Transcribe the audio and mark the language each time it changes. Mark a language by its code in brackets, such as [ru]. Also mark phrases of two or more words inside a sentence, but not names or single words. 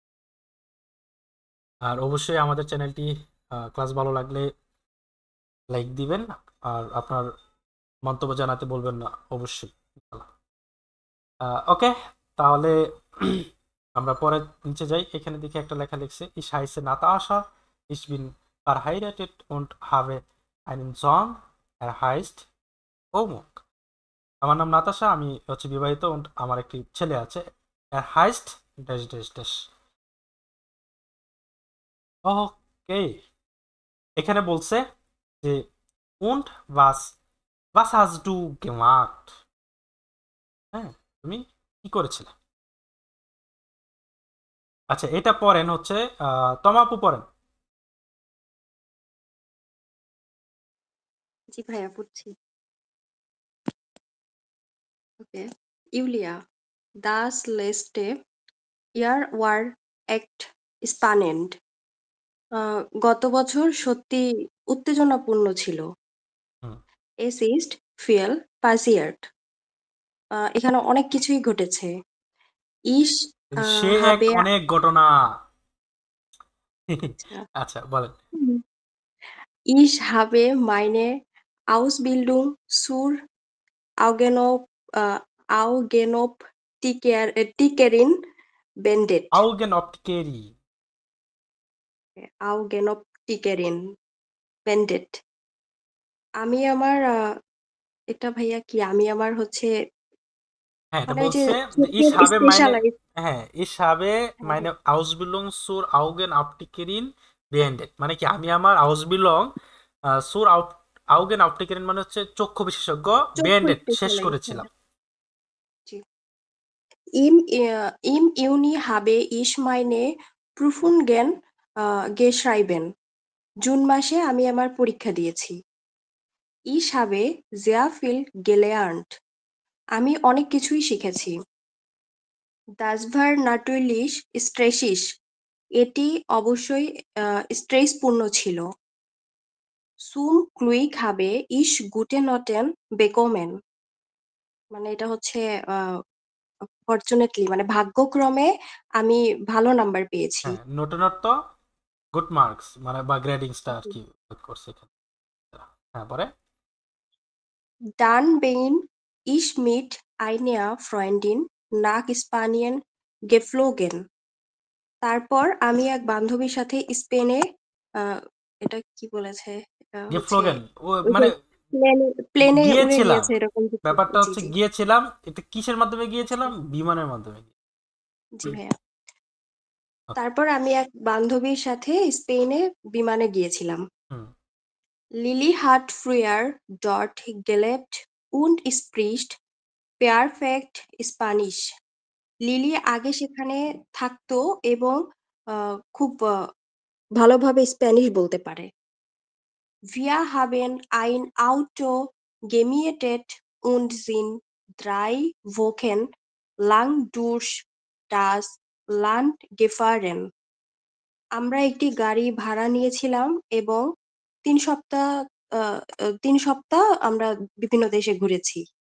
[bn] আর অবশ্যই আমাদের চ্যানেলটি ক্লাস ভালো লাগলে লাইক দিবেন, আর আপনার মন্তব্য জানাতে বলবেন না অবশ্যই। ওকে, তাহলে আমরা পরে নিচে যাই। এখানে দেখি একটা লেখা লিখছে, [de] Ich heiße Natascha, ich bin verheiratet und habe einen Sohn, er heißt অমুক। [bn] আমার নাম নাতাশা, আমি হচ্ছে বিবাহিত, und আমার একটি ছেলে আছে, [de] er heißt [bn] ড্যাশ ড্যাশ ড্যাশ। [de] ওকে, [bn] এখানে বলছে যে [de] und was was hast du gemacht, [bn] হ্যাঁ, তুমি কি করেছিলে। আচ্ছা, এটা পড়েন হচ্ছে তমাপু পড়েন। জি ভাইয়া পড়ছি। ওকে। ইউলিয়া, [de] das letzte Jahr war echt spannend. [bn] গত বছর সত্যি উত্তেজনাপূর্ণ ছিল। হুম, [de] Es ist viel passiert. [bn] এখানে অনেক কিছুই ঘটেছে। [de] Ich [bn] কিন্তু সে এক [de] habe [bn] অনেক ঘটনা। আচ্ছা। আচ্ছা বলেন। হুম। [de] Ich habe meine Ausbildung zur Augenop Augenoptikerin beendet. Augen Optikeri. Augenoptikerin beendet. [bn] আমি আমার এটা ভাইয়া কি? আমি আমার হচ্ছে হ্যাঁ, এটা মানে ওই যে বলছে যে ich চোখের [de] habe meine, [bn] স্পেশালাইজ [de] হ্যাঁ ich habe meine Ausbildung zur Augenoptikerin beendet, [bn] মানে কি আমি আমার [de] Ausbildung zur Augenoptikerin [bn] মানে হচ্ছে চক্ষু বিশেষজ্ঞ, চক্ষু beendet শেষ স্পেশালাইজ করেছিলাম। জি। [de] Im Juni habe ich meine Prüfungen geschrieben. [bn] জুন মাসে আমি আমার পরীক্ষা দিয়েছি। [de] Ich habe sehr viel gelernt. [bn] আমি অনেক কিছুই শিখেছি। [de] Das war natürlich stressig. [bn] এটি অবশ্যই স্ট্রেসপূর্ণ ছিল। [de] Zum Glück habe ich gute Noten bekommen. [bn] মানে এটা হচ্ছে ফরচুনেটলি মানে ভাগ্যক্রমে আমি ভালো নাম্বার পেয়েছি। হ্যাঁ, নোটেনর তো [en] good marks [bn] মানে বা গ্রেডিং স্টার আর কি করছে এখানে। হ্যাঁ, পরে Dann bin ich mit einer Freundin nach Spanien geflogen. তারপর আমি এক বান্ধবীর সাথে স্পেনে এটা কি বলেছে? এটা হচ্ছে [de] গেফলোগেন ও [bn] ওই যে মানে প্লেনে প্লেনে উড়ে গিয়েছিলাম, গিয়েছে এরকম কিছু। ব্যাপারটা জি, হচ্ছে জি। গিয়েছিলাম, এটা কিসের মাধ্যমে আচ্ছা। গিয়েছিলাম? বিমানের মাধ্যমে। জি ভাইয়া। ওকে। তারপর আমি এক বান্ধবীর সাথে স্পেনে বিমানে গিয়েছিলাম। হুম। [de] Lilly hat früher dort gelebt und spricht perfekt Spanish. [bn] লিলি আগে সেখানে থাকতো এবং খুব ভালোভাবে স্প্যানিশ বলতে পারে। [de] Wir haben ein Auto gemietet und sind 3 Wochen lang durch das Land gefahren. [bn] আমরা একটি গাড়ি ভাড়া নিয়েছিলাম এবং ৩ সপ্তাহ ৩ সপ্তাহ আমরা বিভিন্ন দেশে ঘুরেছি।